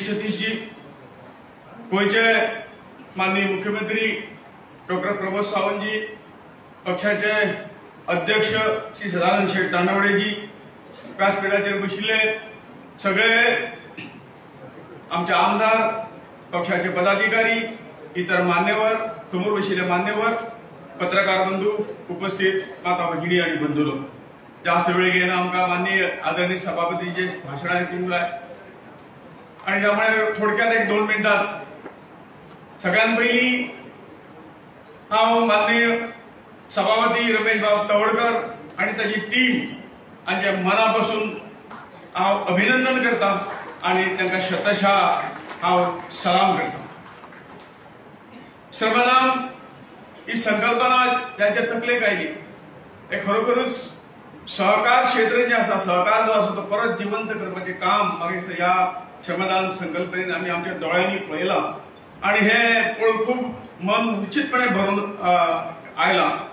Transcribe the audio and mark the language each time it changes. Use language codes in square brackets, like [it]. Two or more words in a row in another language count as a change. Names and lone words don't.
[kok] सतीशजी, गोयचे माननीय मुख्यमंत्री डॉक्टर प्रमोद सावंतजी, पक्षाचे अध्यक्ष श्री सदानंद शेठ तानावडेजी, व्यासपीठाचेर बशिल्ले सगळे आमचे आमदार, पक्षाचे पदाधिकारी, इतर मान्यवर, समोर बशिल्ले मान्यवर, पत्रकार बंधू, उपस्थित माता भगिनी आणि बंधुलो. जास्त वेळ घेणं आमकां माननीय आदरणीय सभापतीचे भाषणान दिवंक आणि त्यामुळे थोडक्यात 1-2 मिनिटात सगळ्यात पहिली हांव माननीय सभापती रमेश बाब तवडकर आणि ताची टीम हांचे मनापासून हांव अभिनंदन करता आणि तांकां शतशः हांव सलाम करता. श्रमदान ही संकल्पना ज्यांच्या तकलेक आयली हे खरोखरच सहकार क्षेत्र जे आसा, सहकार जो आसा तो परत जिवंत करपाचें काम म्हाका ह्या श्रमदान संकल्पनेन आमी आमच्या दोळ्यांनी पळयलां आणि हे पळोवन खूब मन निश्चितपणे भरून आयलां.